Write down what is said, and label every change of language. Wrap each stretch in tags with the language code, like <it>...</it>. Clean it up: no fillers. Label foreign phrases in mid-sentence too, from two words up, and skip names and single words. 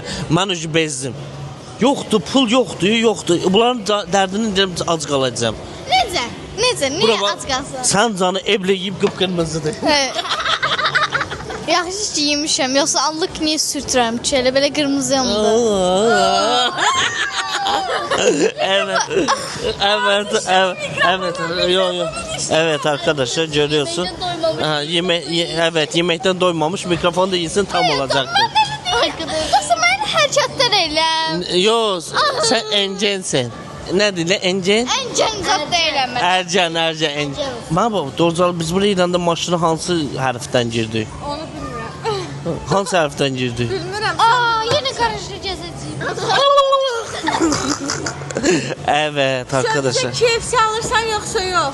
<az>Mən ucu bezdim. Yoxdur, pul yoxdur. Bunların dərdini deyirəm, ac qalacağam. Necə? Niyə Bura bax, ac qalsın? Sən canı evlə yeyib qıpqırmızıdır. Yaxşı ki yemişəm, yoxsa allıq niyə sürtürəm ki, elə belə qırmızı yanımda.</az> <tr>Evet arkadaşlar görüyorsun. Yemekten doymamış, mikrofonu da yesin tam olacaktı.</tr> <az>Dostum mən hərəkətlər eləm.</az> <tr>Yok, sen encensin. Ne dile encen?</tr> <az>Əncən zat deyiləm mən. Ercan, encen. Baba, Dorcal biz buraya inanda maşına hansı hərfdən girdi? Onu bilmirəm. Hansı hərfdən girdi? Bilmirəm. Yenə qarışıq gəzəcəyim.</az> <tr>Evet arkadaşlar.</tr> <az>Sən KFC alırsan yoxsa yox?</az>